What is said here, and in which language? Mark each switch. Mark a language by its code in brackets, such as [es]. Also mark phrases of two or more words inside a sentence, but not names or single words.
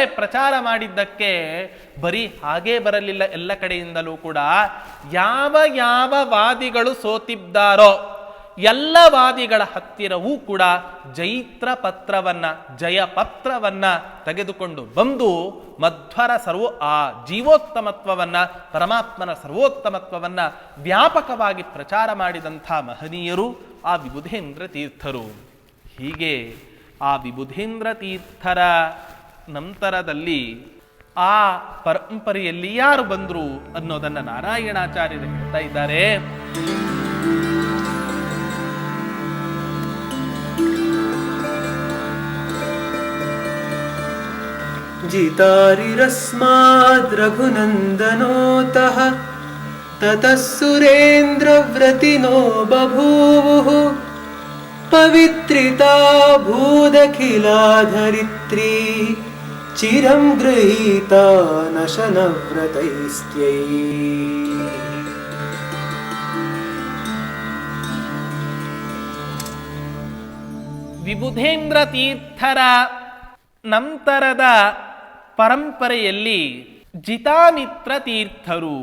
[kn] ಪ್ರಚಾರ ಮಾಡಿದ್ದಕ್ಕೆ ಬರೀ ಹಾಗೇ ಬರಲಿಲ್ಲ, ಎಲ್ಲ ಕಡೆಯಿಂದಲೂ ಕೂಡ ಯಾವ ಯಾವ ವಾದಿಗಳು ಸೋತಿದ್ದಾರೋ ಎಲ್ಲ ವಾದಿಗಳ ಹತ್ತಿರವೂ ಕೂಡ ಜೈತ್ರ ಪತ್ರವನ್ನ ಜಯಪತ್ರವನ್ನ ತೆಗೆದುಕೊಂಡು ಬಂದು ಮಧ್ವರ ಆ ಜೀವೋತ್ತಮತ್ವವನ್ನ ಪರಮಾತ್ಮನ ಸರ್ವೋತ್ತಮತ್ವವನ್ನ ವ್ಯಾಪಕವಾಗಿ ಪ್ರಚಾರ ಮಾಡಿದಂಥ ಮಹನೀಯರು ಆ ವಿಬುಧೇಂದ್ರ ತೀರ್ಥರು. ಹೀಗೆ ಆ ವಿಬುಧೇಂದ್ರ ತೀರ್ಥರ ನಂತರದಲ್ಲಿ ಆ ಪರಂಪರೆಯಲ್ಲಿ ಯಾರು ಬಂದ್ರು ಅನ್ನೋದನ್ನ ನಾರಾಯಣಾಚಾರ್ಯರು ಹೇಳ್ತಾ ಇದ್ದಾರೆ. [sa] जितारिरस्माद् रघुनन्दनोतः ततः सुरेन्द्रव्रतिनो बभूवुः पवित्रिता भूदखिला धरित्री चिरं गृहीता नशनव्रतैस्त्यै. [kn] ವಿಬುಧೇಂದ್ರ ತೀರ್ಥರ ನಂತರದ ಪರಂಪರೆಯಲ್ಲಿ ಜಿತಾಮಿತ್ರ ತೀರ್ಥರು.